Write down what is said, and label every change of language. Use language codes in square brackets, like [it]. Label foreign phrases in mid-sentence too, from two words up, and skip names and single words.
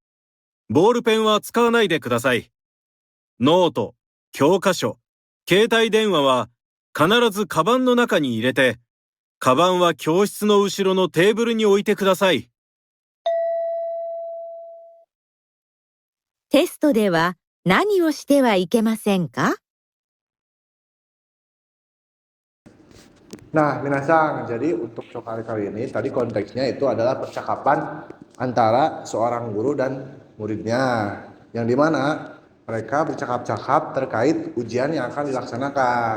[ja] ボールペンは使わないでください。ノート、教科書、携帯電話は必ずカバンの中に入れて、カバンは教室の後ろのテーブルに置いてください。テストでは何をしてはいけませんか？ [id] Nah, minasang, jadi untuk soal kali ini tadi konteksnya itu adalah percakapan antara seorang guru dan muridnya, yang dimana mereka bercakap-cakap terkait ujian yang akan dilaksanakan.